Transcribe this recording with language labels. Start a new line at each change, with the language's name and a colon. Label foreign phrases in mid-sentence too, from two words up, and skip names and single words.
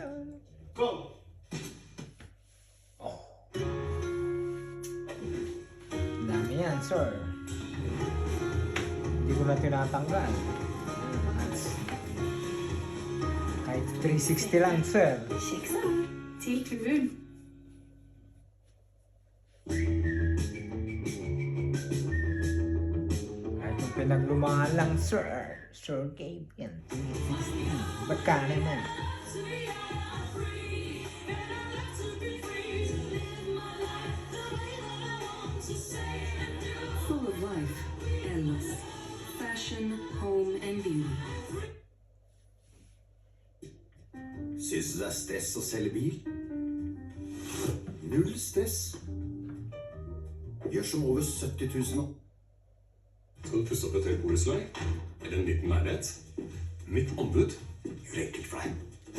English: go!
Filipino: Dami yan, sir. Hindi ko na tinatanggal. Kahit 360 lang, sir.
Norwegian: Kiksa til klubben.
Filipino: Kahit yung pinaglumahan lang, sir. Sir Gabe yan. 360. Ba't ka naman?
English: Full of life, endless. Fashion, home and beauty.
Norwegian: Syns du det er stress å selge bil? Null stress. Gjør som over 70 000 nå. Skal du pusse opp et helt borettslag? Eller en liten leilighet? Mitt anbud gjør det enkelt for deg.